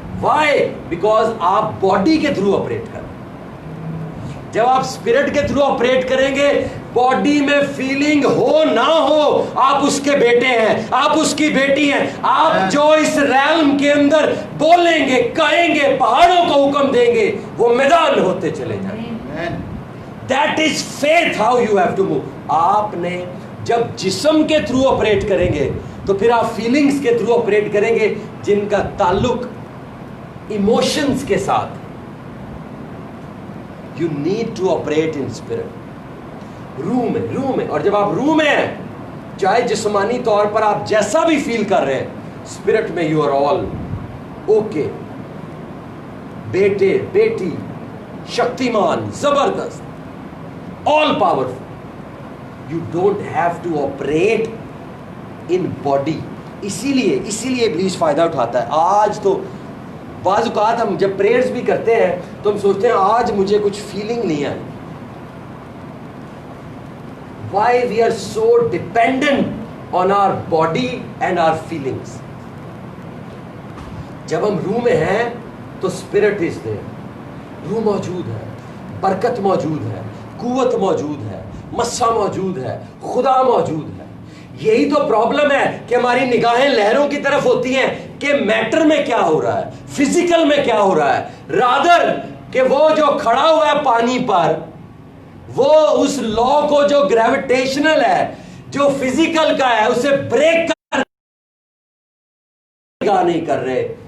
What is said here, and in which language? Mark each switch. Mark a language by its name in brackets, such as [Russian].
[English] Why? Because [Urdu] آپ body کے through operate کر رہے ہیں. جب آپ اسپرٹ کے تھرو آپریٹ کریں گے, باڈی میں فیلنگ ہو نہ ہو, آپ اس کے بیٹے ہیں, آپ اس کی بیٹی ہیں. آپ جو اس ریلم کے اندر بولیں گے, کہیں گے, پہاڑوں کو حکم دیں گے, وہ میدان ہوتے چلے جائیں. [English] That is faith, how you have to move. [Urdu] آپ نے جب جسم کے تھرو آپریٹ کریں گے تو پھر آپ فیلنگز کے تھرو آپریٹ کریں گے جن کا تعلق ایموشنز کے ساتھ. [English] You need to operate in spirit. [Urdu] روح میں. اور جب آپ روح میں ہیں, چاہے جسمانی طور پر آپ جیسا بھی فیل کر رہے ہیں, اسپرٹ میں [English] You are all okay. [Urdu] بیٹے, بیٹی, شکتیمان, زبردست, [English] All powerful. You don't have to operate in body. [Urdu] اسی لیے ابلیس فائدہ اٹھاتا ہے. آج تو بعض اوقات ہم جب پریئرز بھی کرتے ہیں تو ہم سوچتے ہیں آج مجھے کچھ فیلنگ نہیں آئی. [English] Why we are so dependent on our body and our feelings. [Urdu] جب ہم روح میں ہیں تو [English] Spirit is there. [Urdu] روح موجود ہے, برکت موجود ہے, قوت موجود ہے, مسا موجود ہے, خدا موجود ہے. یہی تو پرابلم ہے کہ ہماری نگاہیں لہروں کی طرف ہوتی ہیں کہ میٹر میں کیا ہو رہا ہے, فزیکل میں کیا ہو رہا ہے, رادر کہ وہ جو کھڑا ہوا ہے پانی پر, وہ اس لا کو جو گریویٹیشنل ہے, جو فزیکل کا ہے, اسے بریک کر نگاہ نہیں کر رہے.